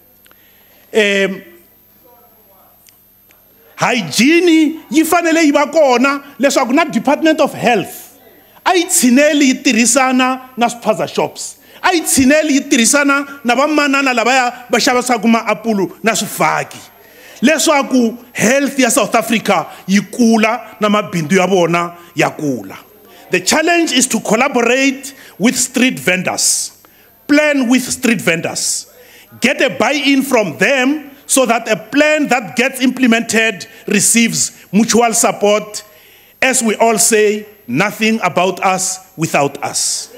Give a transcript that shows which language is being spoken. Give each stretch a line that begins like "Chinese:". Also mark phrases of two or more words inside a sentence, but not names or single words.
Tsonga: Hygiene yi fanele yi va kona leswaku na Department of Health a yi tshineli yi tirhisana na swiphaza shops. A yi tshineli yi tirhisana na vamanana lavaya va xavisaka maapulu na swifaki leswaku health ya South Africa yi kula na mabindu ya vona ya kula.
English: The challenge is to collaborate with street vendors, plan with street vendors, get a buy-in from them so that a plan that gets implemented receives mutual support. As we all say, nothing about us without us.